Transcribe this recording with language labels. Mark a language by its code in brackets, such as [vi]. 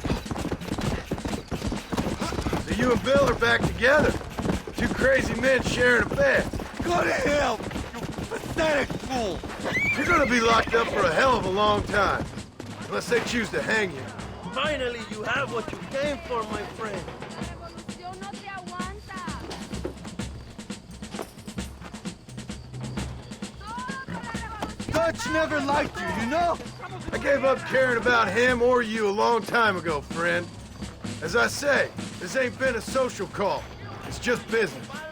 [en] So you and Bill are back together. Two crazy men sharing a bed. Go to hell, you pathetic fool. You're gonna be locked up for a hell of a long time. Unless they choose to hang you. Finally, you have what you came for, my friend. [es] Revolución no te aguanta. [en] Dutch never liked you, you know? I gave up caring about him or you a long time ago, friend. As I say, this ain't been a social call. It's just business.